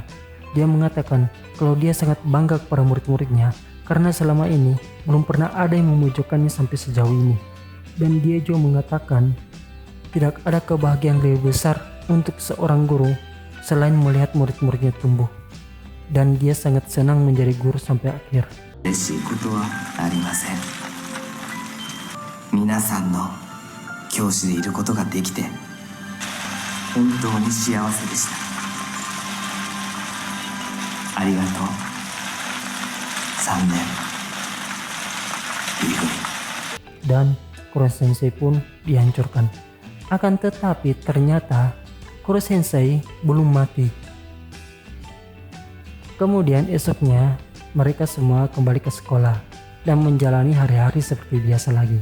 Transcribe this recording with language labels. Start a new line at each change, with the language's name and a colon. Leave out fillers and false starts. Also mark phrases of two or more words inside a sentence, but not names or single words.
Indonesian: Dia mengatakan kalau dia sangat bangga kepada murid-muridnya karena selama ini belum pernah ada yang memojokkannya sampai sejauh ini. Dan dia juga mengatakan tidak ada kebahagiaan lebih besar untuk seorang guru selain melihat murid-muridnya tumbuh. Dan dia sangat senang menjadi guru sampai akhir.
Japanese: 嬉しいことはありません。皆さんの教師でいることができて本当に幸せでした。ありがとう。3年 B 組。
Indonesian: Dan Kuro Sensei pun dihancurkan. Akan tetapi ternyata Kuro Sensei belum mati. Kemudian esoknya mereka semua kembali ke sekolah dan menjalani hari-hari seperti biasa lagi.